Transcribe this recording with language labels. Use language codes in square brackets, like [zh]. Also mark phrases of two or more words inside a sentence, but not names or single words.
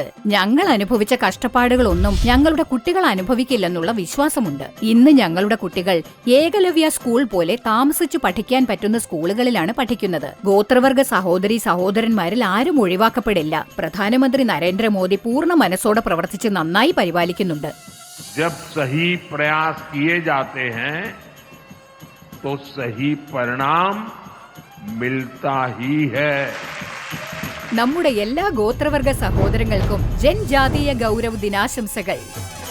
[ml] ഞങ്ങൾ അനുഭവിച്ച കഷ്ടപ്പാടുകളൊന്നും ഞങ്ങളുടെ കുട്ടികൾ അനുഭവിക്കില്ലെന്നുള്ള വിശ്വാസമുണ്ട്. ഇന്ന് ഞങ്ങളുടെ കുട്ടികൾ ഏകലവ്യ സ്കൂൾ പോലെ താമസിച്ചു പഠിക്കാൻ പറ്റുന്ന സ്കൂളുകളിലാണ് പഠിക്കുന്നത്. ഗോത്രവർഗ സഹോദരി സഹോദരന്മാരിൽ ആരും ഒഴിവാക്കപ്പെടില്ല. പ്രധാനമന്ത്രി നരേന്ദ്രമോദി പൂർണ്ണ മനസ്സോടെ പ്രവർത്തിച്ച് നന്നായി പരിപാലിക്കുന്നുണ്ട്. [hi] जब सही प्रयास किए जाते हैं तो सही परिणाम मिलता ही है. [ml] നമ്മുടെ എല്ലാ ഗോത്രവർഗ സഹോദരങ്ങൾക്കും ജൻജാതീയ ഗൗരവ് ദിനാശംസകൾ.